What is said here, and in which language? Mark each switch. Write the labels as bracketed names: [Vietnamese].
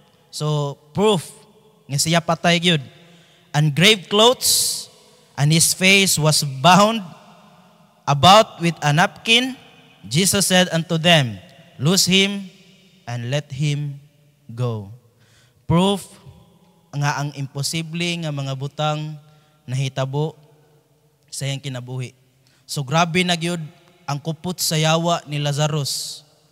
[English] So, proof [Cebuano] nga siya patay gyud. [English] And grave clothes, and his face was bound about with a napkin. Jesus said unto them, loose him and let him go. [Cebuano] Proof nga ang imposible nga mga butang nahitabo sa iyang kinabuhi. So grabe na gyud ang kupot sa yawa ni Lazarus.